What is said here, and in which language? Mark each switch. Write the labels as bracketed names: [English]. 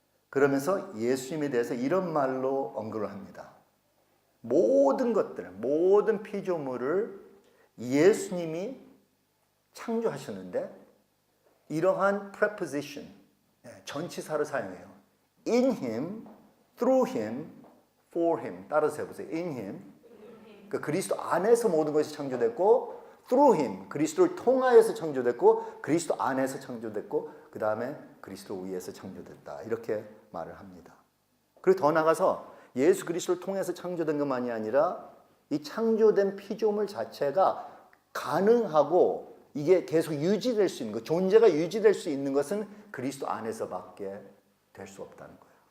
[Korean] 그러면서 예수님에 대해서 이런 말로 언급을 합니다. 모든 것들, 모든 피조물을 예수님이 창조하셨는데 이러한 preposition, 전치사를 사용해요. [English] In him, through him, for him. [Korean] 따라서 해보세요. [English] In him. [Korean] 그 그리스도 안에서 모든 것이 창조됐고 [English] through him. [Korean] 그리스도를 통하여서 창조됐고 그리스도 안에서 창조됐고 그 다음에 그리스도 위에서 창조됐다. 이렇게 말을 합니다. 그리고 더 나아가서 예수 그리스도를 통해서 창조된 것만이 아니라 이 창조된 피조물 자체가 가능하고 이게 계속 유지될 수 있는 것, 존재가 유지될 수 있는 것은 그리스도 안에서밖에 될 수 없다는 거예요.